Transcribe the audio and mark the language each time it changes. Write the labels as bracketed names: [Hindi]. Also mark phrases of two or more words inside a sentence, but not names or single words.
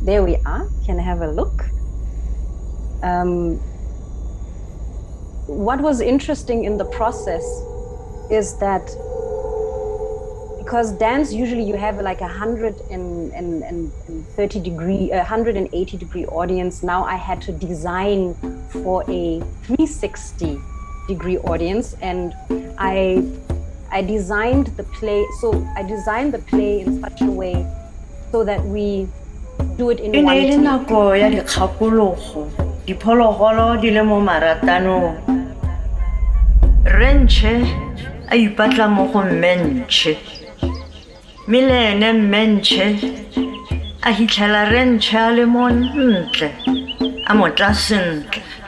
[English] There we are, can have a look. What was interesting in the process is that because dance, usually you have like 180 degree audience. Now I had to design for a 360 degree audience, and I designed the play. So I designed the play in such a way so that we do it in one take. [Tswana] Diphologolo di le mo maratanong, rentšhe a ipatla mo go mmentšhe, mme le ene mmentšhe a hitlhela rentšhe a le mo ntle, a mo tla sentle.